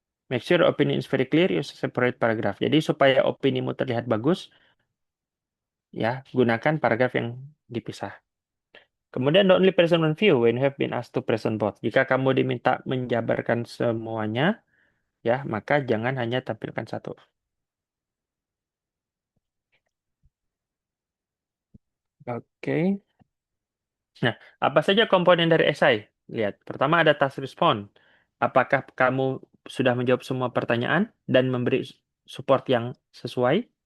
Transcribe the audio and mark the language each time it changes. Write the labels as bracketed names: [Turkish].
[English] Make sure opinion is very clear, use separate paragraph. [Indonesian] Jadi supaya opinimu terlihat bagus, ya gunakan paragraf yang dipisah. Kemudian [English] the only present one view when you have been asked to present both. [Indonesian] Jika kamu diminta menjabarkan semuanya, ya maka jangan hanya tampilkan satu. Oke. Nah, apa saja komponen dari esai? Lihat, pertama ada task respond. Apakah kamu sudah menjawab semua pertanyaan dan memberi support yang sesuai?